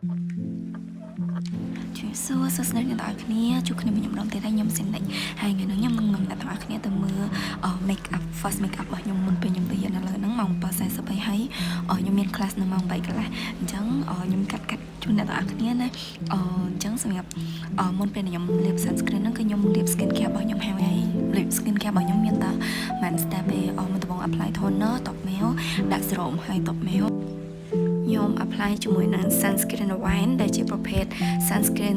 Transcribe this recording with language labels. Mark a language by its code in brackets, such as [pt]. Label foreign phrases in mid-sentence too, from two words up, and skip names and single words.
[km] ជួយសួរសួស្តីអ្នកទាំងអស់គ្នាជួបគ្នាមួយម្ដងទៀតហើយខ្ញុំសិននេះហើយថ្ងៃនេះខ្ញុំនឹងអ្នកទាំងអស់គ្នាទៅមើល [en] make up first make up [km] របស់ខ្ញុំមុនពេលខ្ញុំទៅរៀនឥឡូវហ្នឹងម៉ោង 7:43 ហើយខ្ញុំមាន class នៅម៉ោង 3 កន្លះអញ្ចឹងខ្ញុំកាត់ជូនអ្នកទាំងអស់គ្នាណាអញ្ចឹងសម្រាប់មុនពេល ខ្ញុំលាប sunscreen ហ្នឹងគឺខ្ញុំលាប [en] skin care [km] របស់ខ្ញុំហើយលាប [en] skin care [km] របស់ខ្ញុំមានតែ Man Step ទេមុនដំបូង [en] apply toner [km] តបមែវដាក់ serum ហើយតបមែវខ្ញុំ apply ជាមួយនឹង [en] sunscreen wine [km] ដែលជាប្រភេទ sunscreen